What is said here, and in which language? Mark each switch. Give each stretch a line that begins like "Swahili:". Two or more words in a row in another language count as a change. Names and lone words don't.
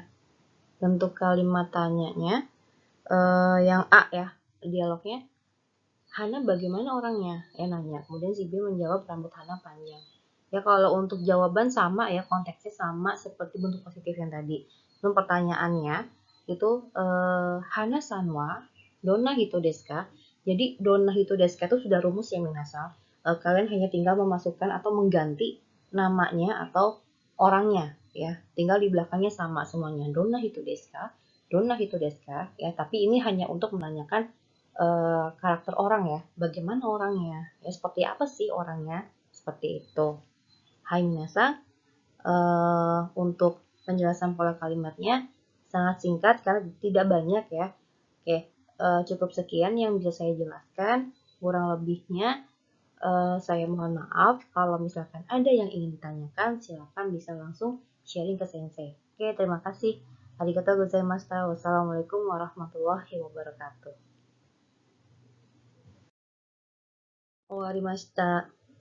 Indonesian: Bentuk kalimat tanyanya yang A ya, dialognya. Hana bagaimana orangnya? Nanya. Kemudian si B menjawab rambut Hana panjang. Ya, kalau untuk jawaban sama ya, konteksnya sama seperti bentuk positif yang tadi. Namun pertanyaannya itu
Japanese: ハナさんはどんな人ですか?
Indonesian: Jadi
Japanese: どんな人ですか
Indonesian: itu sudah rumus yang minasal. Kalian hanya tinggal memasukkan atau mengganti namanya atau orangnya ya. Tinggal di belakangnya sama semuanya.
Japanese: どんな人ですか？どんな人ですか?
Indonesian: Ya, tapi ini hanya untuk menanyakan karakter orang ya, bagaimana orangnya, ya seperti apa sih orangnya, seperti itu. Hai minasang, untuk penjelasan pola kalimatnya sangat singkat karena tidak banyak ya. Oke, cukup sekian yang bisa saya jelaskan, kurang lebihnya saya mohon maaf. Kalau misalkan ada yang ingin ditanyakan, silakan bisa langsung sharing ke sensei. Oke, terima kasih.
Japanese: ありがとうございました.
Arabic: والسلام عليكم ورحمة الله وبركاته.
Japanese: 終わりました。